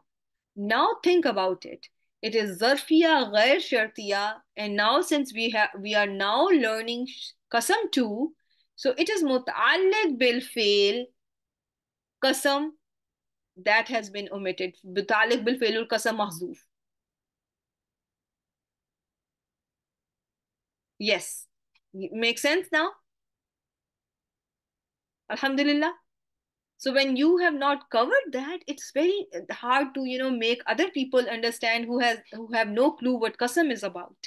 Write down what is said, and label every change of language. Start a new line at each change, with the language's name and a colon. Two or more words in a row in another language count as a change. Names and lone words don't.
English: Now think about it. It is
Arabic: ظرفية غير شرطية,
English: and now since we are now learning qasam 2, so it is
Arabic: متعلق بالفعل قسم
English: that has been omitted.
Arabic: متعلق بالفعل القسم محذوف.
English: Yes. Make sense now? Alhamdulillah. So when you have not covered that, it's very hard to, make other people understand who have no clue what qasam is about.